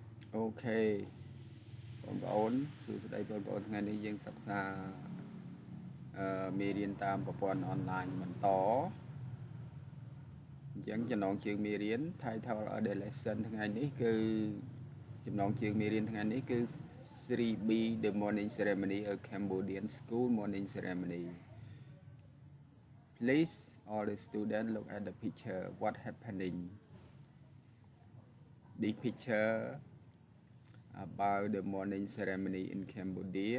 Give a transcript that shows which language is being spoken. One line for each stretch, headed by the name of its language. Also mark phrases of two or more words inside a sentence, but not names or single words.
Khmer: Okay បងប្អូនសួស្តីបងប្អូនថ្ងៃនេះយើងសិក្សាមេរៀនតាមប្រព័ន្ធអនឡាញបន្តអញ្ចឹងចំណងជើងមេរៀន
English: Title of the lesson
Khmer: ថ្ងៃនេះគឺចំណងជើងមេរៀនថ្ងៃនេះគឺ
English: 3B The Morning Ceremony a Cambodian School Morning Ceremony Please all the students look at the picture what happening the picture about the morning ceremony in Cambodia.